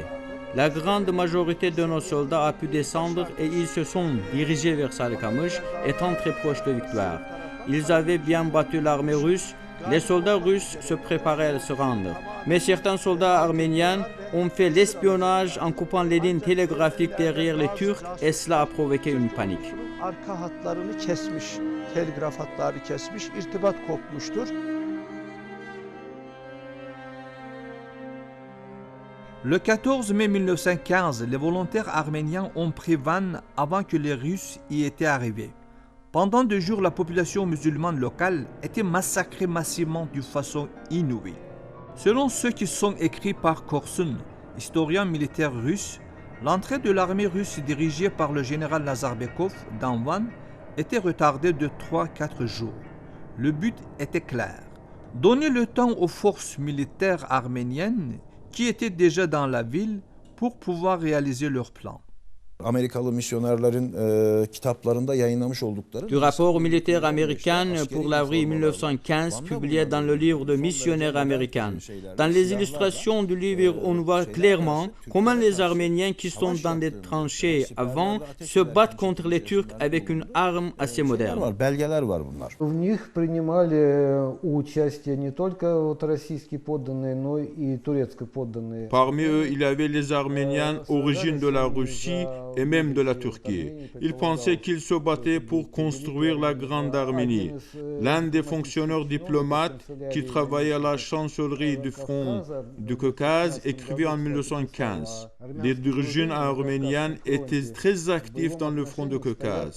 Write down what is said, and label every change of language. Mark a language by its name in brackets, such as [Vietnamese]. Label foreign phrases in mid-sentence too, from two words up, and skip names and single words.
[French] La grande majorité de nos soldats a pu descendre et ils se sont dirigés vers Sarıkamış, étant très proches de victoire. Ils avaient bien battu l'armée russe. Les soldats russes se préparaient à se rendre. Mais certains soldats arméniens ont fait l'espionnage en coupant les lignes télégraphiques derrière les Turcs et cela a provoqué une panique. [Turkish] Arka hatlarını kesmiş, telgraf hatları kesmiş, irtibat kopmuştur. [French] Le 14 mai 1915, les volontaires arméniens ont pris Van avant que les Russes y étaient arrivés. Pendant 2 jours, la population musulmane locale était massacrée massivement d'une façon inouïe. Selon ceux qui sont écrits par Korsun, historien militaire russe, l'entrée de l'armée russe dirigée par le général Nazarbekov dans Van était retardée de 3-4 jours. Le but était clair, donner le temps aux forces militaires arméniennes qui étaient déjà dans la ville pour pouvoir réaliser leur plan. [Turkish] Amerikalı misyonerlerin kitaplarında yayınlamış oldukları [French] Du rapport militaire américain pour l'avril 1915 publié dans le livre de missionnaires américains. Dans les illustrations du livre, on voit clairement comment les Arméniens qui sont dans des tranchées avant se battent contre les Turcs avec une arme assez moderne. [Turkish] belgeler var bunlar. [Russian] В них принимали участие не только вот российские подданные, но и турецкие подданные. [French] Parmi eux, il y avait les Arméniens origines de la Russie et même de la Turquie. Ils pensaient qu'ils se battaient pour construire la Grande Arménie. L'un des fonctionnaires diplomates qui travaillait à la chancellerie du front du Caucase écrivait en 1915 « Les drujines arméniennes étaient très actifs dans le front du Caucase.